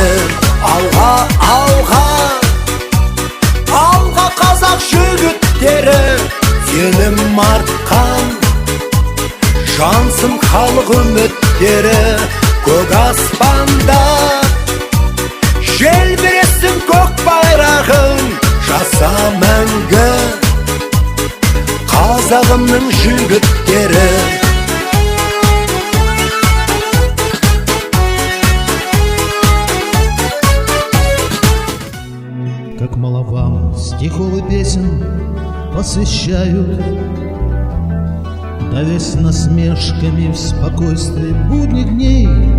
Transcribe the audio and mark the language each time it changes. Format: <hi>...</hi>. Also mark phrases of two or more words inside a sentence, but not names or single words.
<kk>Алға, алға, алға қазақ жігіттері, сенім артқан жансың халық үміттері. Көк аспанда желбіресін көк байрағың, жаса мәңгі қазағымның жігіттері.</kk> <ru>Как мало вам стихов и песен посвящают, давясь насмешками в спокойствии будних дней.</ru>